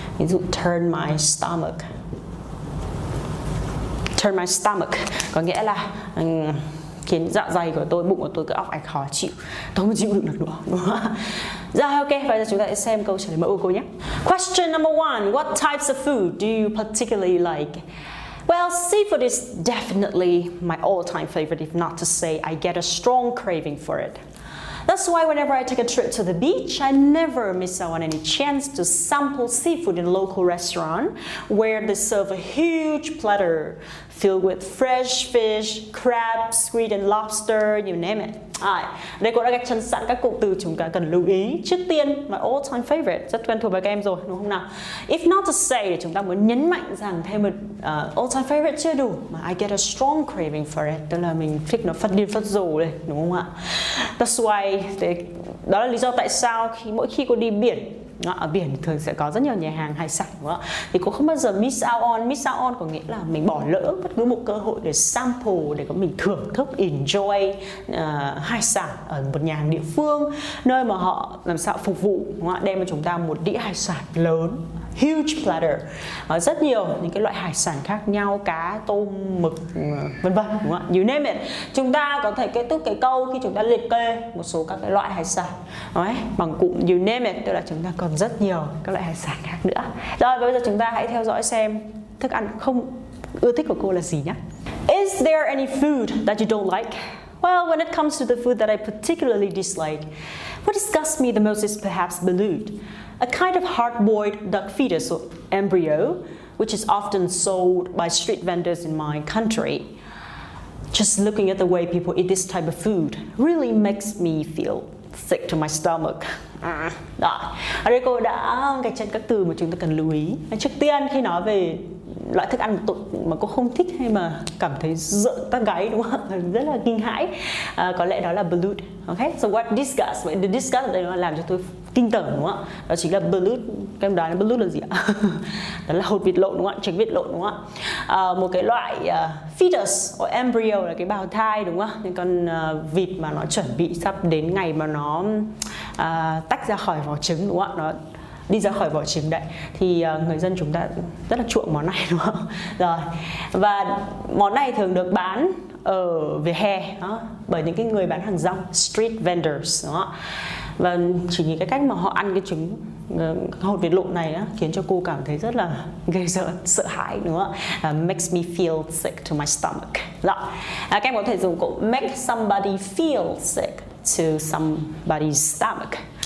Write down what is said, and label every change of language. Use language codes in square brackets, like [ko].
[en] Ví dụ turn my stomach. Turn my stomach [vi] có nghĩa là khiến dạ dày của tôi, bụng của tôi cứ ọc ạch khó chịu, tôi không chịu đựng được nữa, đúng không? Rồi, ok, bây giờ chúng ta sẽ xem câu trả lời mẫu của cô nhé. [en] Question number 1. What types of food do you particularly like? Well, seafood is definitely my all-time favorite, if not to say I get a strong craving for it. That's why whenever I take a trip to the beach, I never miss out on any chance to sample seafood in a local restaurant where they serve a huge platter filled with fresh fish, crab, squid and lobster, you name it. [vi] Đây cô đã gạch chân sẵn các cụm từ chúng ta cần lưu ý. Trước tiên, [en] my all-time favorite, [vi] rất quen thuộc với các em rồi, đúng không nào? [en] If not to say, [vi] chúng ta muốn nhấn mạnh rằng thêm một [en] all-time favorite [vi] chưa đủ, mà [en] I get a strong craving for it, [vi] tức là mình thích nó phát điên phát rồ lên, đúng không ạ? [en] That's why, [vi] đó là lý do tại sao mỗi khi cô đi biển, ở biển thường sẽ có rất nhiều nhà hàng hải sản, đúng không? Thì cô không bao giờ [en] miss out on [vi] có nghĩa là mình bỏ lỡ bất cứ một cơ hội để sample, để có mình thưởng thức, enjoy hải sản ở một nhà hàng địa phương, nơi mà họ làm sao phục vụ, đúng không? Đem cho chúng ta một đĩa hải sản lớn, [en] huge platter, [vi] rất nhiều những cái loại hải sản khác nhau, cá, tôm, mực, vân vân, đúng không ạ? [en] You name it. [vi] Chúng ta có thể kết thúc cái câu khi chúng ta liệt kê một số các cái loại hải sản bằng cụm [en] you name it, [vi] tức là chúng ta còn rất nhiều các loại hải sản khác nữa. Rồi bây giờ chúng ta hãy theo dõi xem thức ăn không ưa thích của cô là gì nhé. [en] Is there any food that you don't like? Well, when it comes to the food that I particularly dislike, what disgusts me the most is perhaps balut, a kind of hard-boiled duck fetus or embryo, which is often sold by street vendors in my country. Just looking at the way people eat this type of food really makes me feel sick to my stomach. [vi] Đó. Ở đây cô đã gạch chân các từ mà chúng ta cần lưu ý. Trước tiên khi nói về loại thức ăn mà cô không thích hay mà cảm thấy rợn tóc gáy, đúng không? Rất là kinh hãi, có lẽ đó là balut. [en] Okay, so what disgust? [vi] Vậy the disgust ở đây nó làm cho tôi kinh tởm, đúng không ạ? Đó chính là balut. Các em đoán là balut là gì ạ? Đó là hột vịt lộn, đúng không ạ? Trứng vịt lộn, đúng không ạ? Một cái loại [en] fetus or embryo [vi] là cái bào thai, đúng không ạ? Những con vịt mà nó chuẩn bị sắp đến ngày mà nó tách ra khỏi vỏ trứng, đúng không ạ? Nó đi ra khỏi vỏ trứng đấy, thì người dân chúng ta rất là chuộng món này, đúng không? Rồi, và món này thường được bán ở vỉa hè đó, bởi những cái người bán hàng rong, [en] street vendors, [vi] đó. Và chỉ nhìn cái cách mà họ ăn cái trứng hột vịt lộn này á, khiến cho cô cảm thấy rất là ghê rợn, sợ hãi, đúng không? [en] Makes me feel sick to my stomach. [vi] Rồi, các em có thể dùng cụm [en] make somebody feel sick to somebody's stomach.